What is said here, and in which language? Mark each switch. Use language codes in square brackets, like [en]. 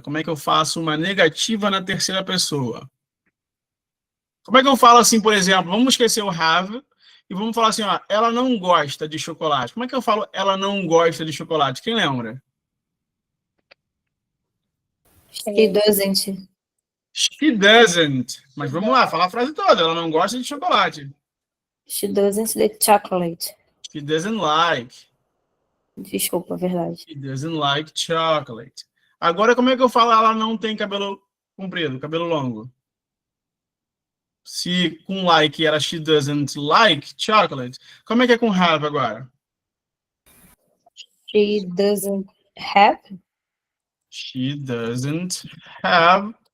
[pt] Como é que eu faço uma negativa na terceira pessoa? Como é que eu falo assim, por exemplo, vamos esquecer o have e vamos falar assim, ó, ela não gosta de chocolate. Como é que eu falo ela não gosta de chocolate? Quem lembra? [en] She doesn't. She doesn't. [pt] Mas vamos lá, fala a frase toda. Ela não gosta de chocolate. [en] She doesn't like chocolate. She doesn't like. [pt] Desculpa, verdade. [en] She doesn't like chocolate. [pt] Agora, como é que eu falo ela não tem cabelo comprido, cabelo longo? Se com like era [en] she doesn't like chocolate, [pt] como é que é com have agora? [en] She doesn't have She doesn't have.